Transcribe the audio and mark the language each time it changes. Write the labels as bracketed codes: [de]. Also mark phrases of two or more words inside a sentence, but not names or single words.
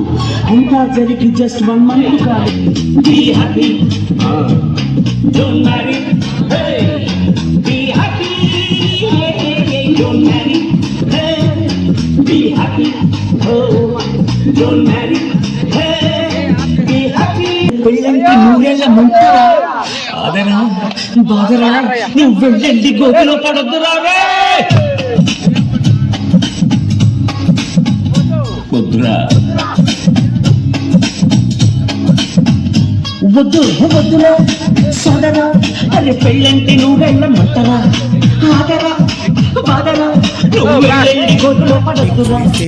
[te] అంతా జరిగి జస్ట్ 1 month కాదు. [en] Be happy, don't marry. Hey, be happy, don't marry. Hey, be happy, oh, don't marry. Hey, be happy. [te] పెళ్ళంటే నూరేళ్ళ ముంటారా అదరా బాదరా నువ్వు వెళ్ళండి గోతిలో పడొద్దురా వద్దురా వద్దు వద్దురా సోదరా అరే పెళ్ళంటే నూరేళ్ళ మంటరా ఆదరా బాదరా నువ్వు వెళ్ళండి గోతిలో పడొద్దురా